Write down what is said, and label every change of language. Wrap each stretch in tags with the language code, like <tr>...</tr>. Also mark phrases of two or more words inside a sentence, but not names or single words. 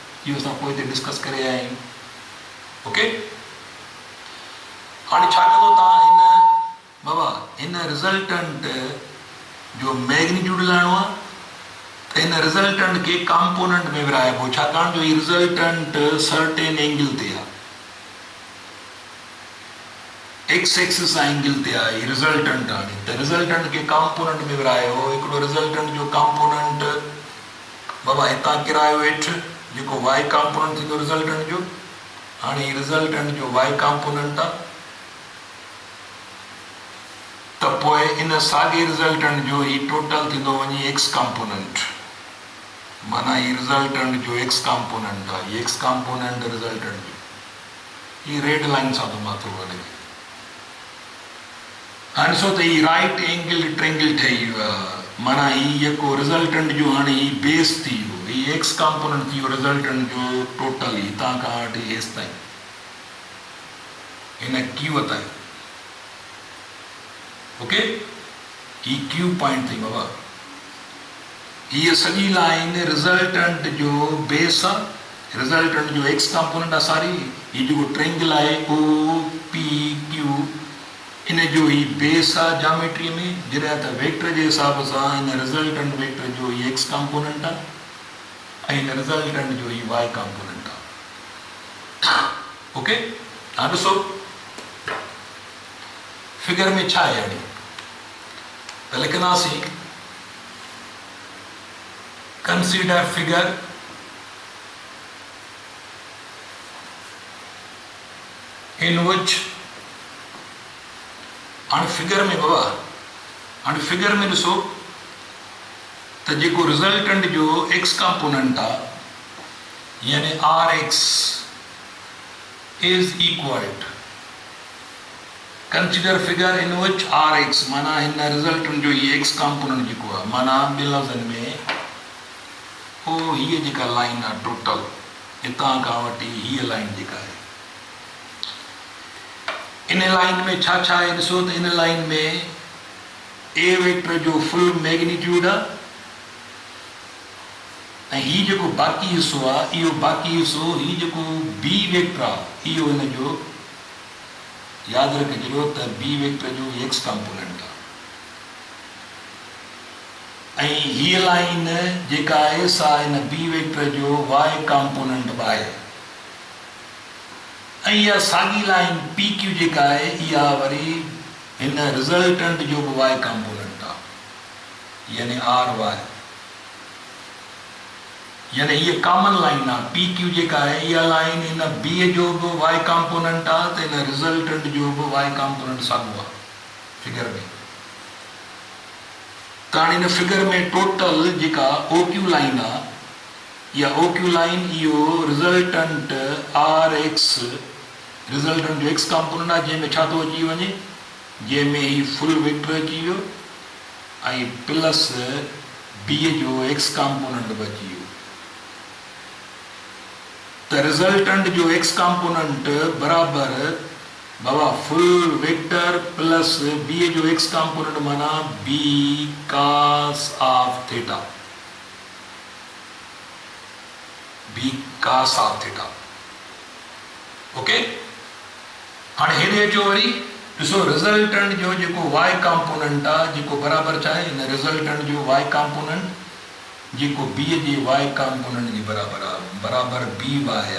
<sd>इहो असां पोइ हिते डिस्कस करे आया आहियूं। ओके, हाणे छा कंदो तव्हां हिन बाबा हिन रिज़ल्टेंट जो मैग्नीट्यूड लाइणो आहे त हिन रिज़ल्टेंट खे कॉम्पोनेंट में विराइबो, छाकाणि जो हीउ रिज़ल्टेंट</sd> <en>certain angle</en> <sd>ते आहे,</sd> <en>x axis angle</en> <sd>ते आहे हीउ रिज़ल्टेंट। हाणे त रिज़ल्टेंट खे कॉम्पोनेंट में विरायो, हिकिड़ो रिज़ल्टेंट जो कॉम्पोनेंट बाबा हितां किरायो हेठि जेको</sd> <en>y component</en> <sd>थींदो रिज़ल्टेंट जो। हाणे हीउ रिज़ल्टेंट जो</sd> <en>y component</en> <sd>आहे त पोइ इन साॻे रिज़ल्टेंट जो ही टोटल थींदो वञी</sd> <en>x component,</en> <sd>माना ही रिज़ल्टेंट जो</sd> <en>x component</en> <sd>आहे, ही</sd> <en>x component resultant</en> <sd>जो, ही</sd> <en>red line</en> <sd>सां थो मथो वञे। हाणे ॾिसो त ही</sd> <en>right angle triangle</en> <sd>ठही वियो आहे, माना ही जेको रिज़ल्टेंट जो हाणे ही बेस थी वियो, ही</sd> <en>x component</en> <sd>थी वियो रिज़ल्टेंट जो टोटल, हितां खां वठी हेसि ताईं हिन क्यू ताईं। ओके, ही</sd> <en>Q point</en> <sd>थी बाबा, हीअ सॼी लाइन रिज़ल्टेंट जो बेस आहे, रिज़ल्टेंट जो</sd> <en>x component</en> <sd>आहे सारी। हीउ जेको ट्रेंगल आहे</sd> <en>O P Q,</en> <sd>इन जो ही बेस आहे जामेट्री में। जॾहिं त वेक्टर जे हिसाब सां हिन</sd> <en>resultant vector</en> <sd>जो ही</sd> <en>x component</en> <sd>आहे ऐं हिन रिज़ल्टेंट जो ही</sd> <en>y component</en> <sd>आहे। ओके, हाणे ॾिसो फिगर में छा आहे। हाणे त लिखंदासीं</sd> <en>consider figure in which,</en> <sd>हाणे फिगर में बाबा, हाणे फिगर में ॾिसो त जेको रिज़ल्टेंट जो</sd> <en>x component</en> <sd>आहे यानी</sd> <en>R x is equal to consider figure in which R x,</en> <sd>माना हिन रिज़ल्टेंट जो ही</sd> <en>x component</en> <sd>जेको आहे, माना ॿिनि लफ़्ज़नि में पोइ हीअ जेका लाइन आहे टोटल हितां खां वठी हीअ लाइन जेका आहे, इन लाइन में छा छा आहे ॾिसो त इन लाइन में</sd> <en>A vector</en> <sd>जो</sd> <en>full magnitude</en> <sd>आहे ऐं हीउ जेको बाक़ी हिसो आहे इहो बाक़ी हिसो, हीउ जेको</sd> <en>B vector</en> <sd>आहे इहो हिन जो यादि रखे छॾियो त</sd> <en>B vector</en> <sd>जो</sd> <en>x component</en> <sd>आहे ऐं हीअ लाइन जेका आहे सा हिन</sd> <en>B vector</en> <sd>जो</sd> <en>y component</en> <sd>बि आहे ऐं इहा साॻी लाइन</sd> <en>P Q</en> <sd>जेका आहे इहा वरी हिन रिज़ल्टेंट जो बि</sd> <en>y component</en> <sd>आहे यानी</sd> <en>R y,</en> <sd>यानी हीअ</sd> <en>common line</en> <sd>आहे।</sd> <en>P Q</en> <sd>जेका आहे इहा लाइन हिन बी जो बि</sd> <en>y component</en> <sd>आहे त हिन रिज़ल्टेंट जो बि</sd> <en>y component</en> <sd>साॻियो आहे फिगर में। त हाणे हिन फिगर में टोटल जेका</sd> <en>O Q line</en> <sd>आहे, इहा</sd> <en>O Q line</en> <sd>इहो</sd> <en>resultant R x,</en> <sd>रिज़ल्टेंट जो</sd> <en>x component</en> <sd>आहे जंहिंमें छा थो अची वञे, जंहिंमें ही</sd> <en>full vector</en> <sd>अची वियो ऐं</sd> <en>plus B</en> <sd>जो</sd> <en>x component</en> <sd>बि अची वियो।</sd> <en>त रिज़ल्टेंट जो x component</en> <sd>बराबरि बाबा</sd> <en>full vector plus B जो x component माना B cos of theta. B cos of theta.</en> <sd>ओके, हाँ हेॾे अचो वरी ॾिसो रिज़ल्टेंट जो जेको</sd> <en>y component</en> <sd>आहे जेको बराबरि छा आहे हिन रिज़ल्टेंट जो</sd> <en>y component</en> <sd>जेको बी जे</sd> <en>y component</en> <sd>जे बराबरि आहे, बराबरि</sd> <en>B y</en> <sd>आहे।</sd>